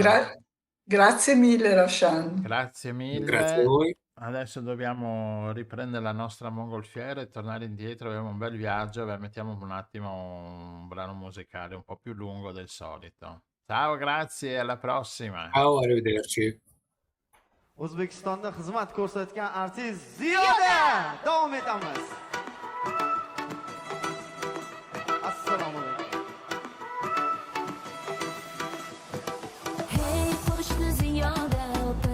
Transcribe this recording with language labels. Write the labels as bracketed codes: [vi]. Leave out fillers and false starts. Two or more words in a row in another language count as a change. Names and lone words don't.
[it] Grazie mille, Ravshan. Grazie Grazie a mille. voi. Adesso dobbiamo riprendere la nostra mongolfiera e tornare indietro. Abbiamo un bel viaggio. Mettiamo un attimo un brano musicale un po' più lungo del solito. Ciao, grazie, alla prossima. Ciao, arrivederci. [uz] O'zbekistonda xizmat ko'rsatgan artist Ziyoda! Davom etamiz. Assalomu alaykum. Hey, qo'shni Ziyoda opa.